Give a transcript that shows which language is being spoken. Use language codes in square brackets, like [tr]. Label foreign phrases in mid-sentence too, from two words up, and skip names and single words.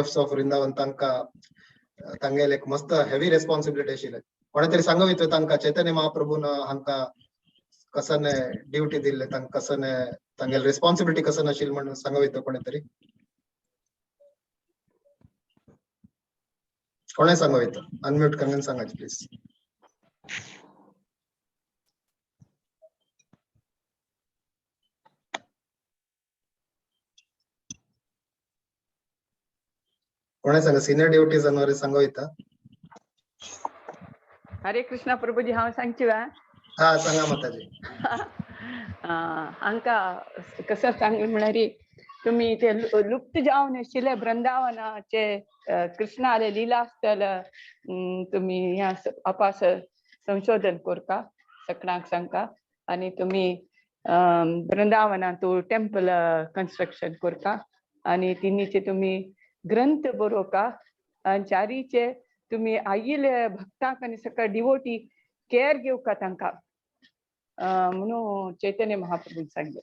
[kok] ऑफ वृंदावन तांगेले एक मस्त [en] heavy responsibility [kok] आशिल्ले कोणे तरी सांगू तांकां चैतन्य महाप्रभून हांकां कसने ड्युटी दिल्ले तांकां कसने तांगेले रेस्पॉन्सिबिलिटी कसं आशिल्ली म्हणून सांगू कोणे तरी कोणे सांगू अनम्यूट करून सांगायचे प्लीज कोणे सांगा [en] senior duties [kok] अनवरे सांगू हरे कृष्णा प्रभुजी हांव सांगची वा हा सांगा माताजी हांकां कसं सांगलें म्हळ्यार तुम्ही ते लुप्त जावन आशिल्ले वृंदावनाचे कृष्णाले लिला स्थल तुम्ही ह्या अपास संशोधन करता सकणाक सांगता आणि तुम्ही वृंदावनात [en] temple construction [kok] करता आणि तिनीचे तुम्ही ग्रंथ बरोवका आणि चारीचे तुम्ही आयिल्ले भक्तांक आनी सगळ्या [en] devotee care [kok] घेवका तांकां म्हणून चैतन्य महाप्रभून सांगले